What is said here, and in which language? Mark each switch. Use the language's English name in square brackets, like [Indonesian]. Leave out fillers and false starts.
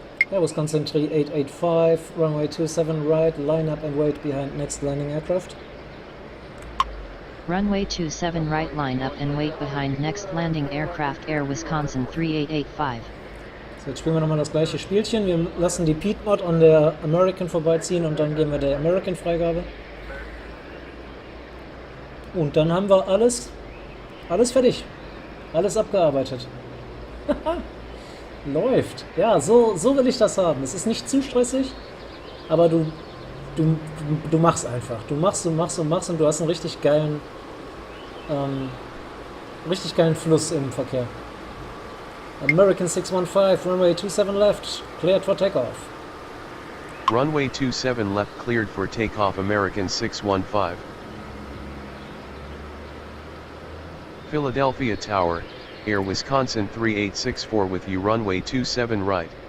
[English] Airbus Consent 3885, runway 27 right, line up and wait behind next landing aircraft. Runway 27 right, line up and wait behind next landing aircraft, Air Wisconsin 3885. [German] So, jetzt spielen wir nochmal das gleiche Spielchen. Wir lassen die Piedmont an der American vorbeiziehen und dann geben wir der American Freigabe. Und dann haben wir alles fertig. Alles abgearbeitet. Läuft. Ja, so will ich das haben. Es ist nicht zu stressig, aber du machst einfach. Du machst und machst und machst und du hast einen richtig geilen Fluss im Verkehr. [English] American 615, runway 27 left, cleared for takeoff. Runway 27 left cleared for takeoff, American 615. Philadelphia Tower, Air Wisconsin 3864 with you, runway 27 right.